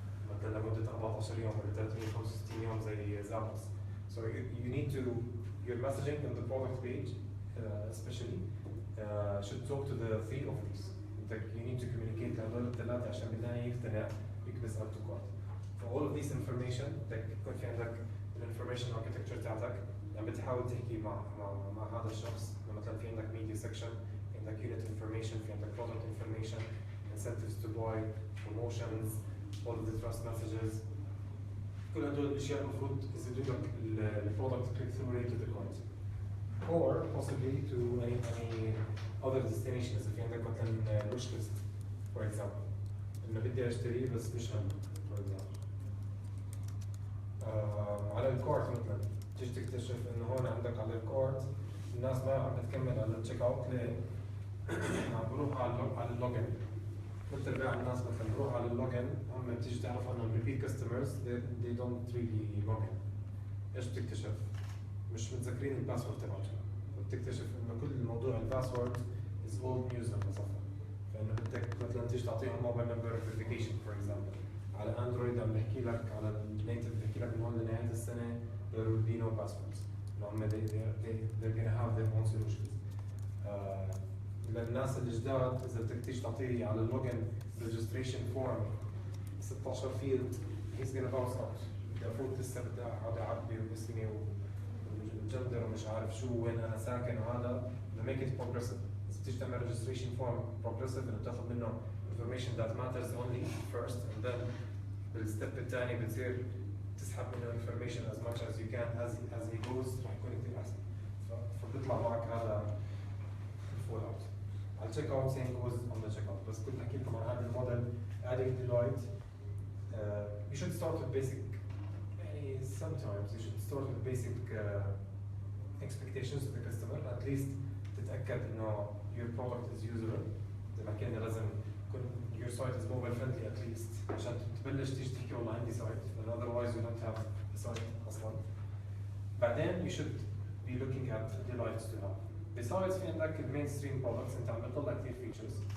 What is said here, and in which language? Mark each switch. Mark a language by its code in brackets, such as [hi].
[ar] مثلا لمدة 14 يوم ولا 365 يوم زي زابس. [en] So you need to your messaging on the product page especially should talk to the 3 of these. You need to communicate [ar] لهذول الثلاثة عشان بالنهاية يقتنع يكبس [en] up to cart. For all of this information [ar] بدك يكون في عندك الانفورميشن architecture تاعتك عم بتحاول تحكي مع هذا الشخص. مثلا في عندك [en] media section، في عندك unit information، في عندك product information، incentives to buy، promotions، all of the trust messages. [ar] كل هدول الاشياء المفروض يزيدوا لك البرودكت [en] click through rate to the cart or possibly to any other destinations. [ar] if في عندك مثلا wish list for example انه بدي اشتري بس مش هم for example. على الكارت مثلا تيجي تكتشف انه هون عندك على الكارت الناس ما عم بتكمل على التشيك اوت ليه؟ عم بروح على اللوجن. مثل بيع الناس مثلا بروح على اللوجن هم بتيجي تعرف انهم [en] repeat customers they don't really log in. [ar] ايش بتكتشف؟ مش متذكرين الباسورد تبعتهم. وبتكتشف انه كل موضوع الباسورد از اولد نيوز لما صفى. فانه بدك مثلا تيجي تعطيهم موبايل نمبر فيريفيكيشن فور اكزامبل. على اندرويد عم بحكي لك على النيتف بحكي لك من هون لنهايه السنه [en] there will be no passwords. [ar] هم [en] they're gonna have their own solutions. [ar] للناس الجداد اذا بدك تيجي تعطيه على اللوجن registration form 16 فيلد [en] he's gonna bounce out. [ar] بدي افوت لسه بدي اقعد اعبي واسمي والجندر ومش عارف شو وين انا ساكن وهذا. [en] to make it progressive. [ar] اذا بتيجي تعمل registration form progressive انه بتاخذ منه [en] information that matters only first and then [ar] بالستيب الثاني بتصير تسحب منه [en] information as much as you can as he goes [ar] رح يكون كثير احسن. فبيطلع معك هذا الفول اوت. على التشيك اوت [en] same goes on the check out. [ar] بس كنت احكي لكم عن هذا الموديل adding Deloitte. [en] You should start with basic. [ar] يعني [en] sometimes you should start with basic expectations of the customer. At least [ar] تتأكد إنه [en] your product is usable. [ar] إذا ما كان لازم يكون [en] your site is mobile friendly at least [ar] عشان تبلش تيجي تحكي والله عندي site. [en] And otherwise you don't have a site [ar] أصلاً. بعدين [en] you should be looking at Deloitte to have. [ar] Besides في عندك mainstream products أنت عم بتطلع كثير features.